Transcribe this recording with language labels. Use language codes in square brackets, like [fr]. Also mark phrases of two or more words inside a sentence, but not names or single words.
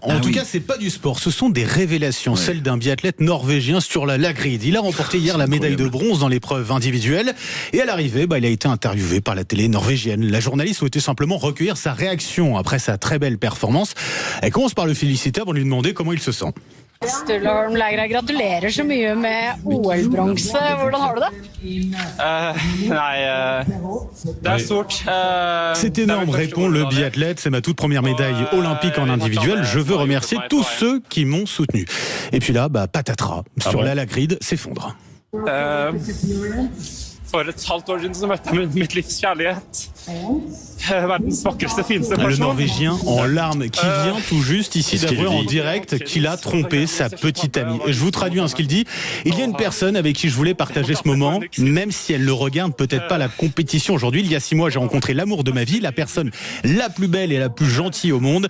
[fr] En tout cas, c'est pas du sport. Ce sont des révélations. Celle d'un biathlète norvégien sur la Lagrid. Il a remporté hier la médaille de bronze dans l'épreuve individuelle. Et à l'arrivée, il a été interviewé par la télé norvégienne. La journaliste souhaitait simplement recueillir sa réaction après sa très belle performance. Elle commence par le féliciter avant de lui demander comment il se sent. [no] Sturla Holmlæger, gratulerer så mye med OL-bronse. Hvordan har du det? Det er stort. [fr] C'est énorme, répond le biathlète. C'est ma toute première médaille olympique en individuel. Je veux remercier tous ceux qui m'ont soutenu. Et puis là, patatras. Sur la Lagrid s'effondre. [no] For et halvt år siden så møtte jeg mitt livs kjærlighet. Verdens vakreste, fineste person. [fr] Le Norvégien en larmes qui vient tout juste ici d'avouer en direct qu'il a trompé sa petite amie. Je vous traduis ce qu'il dit. Il y a une personne avec qui je voulais partager ce moment, même si elle ne regarde peut-être pas la compétition aujourd'hui. Il y a 6 mois, j'ai rencontré l'amour de ma vie, la personne la plus belle et la plus gentille au monde.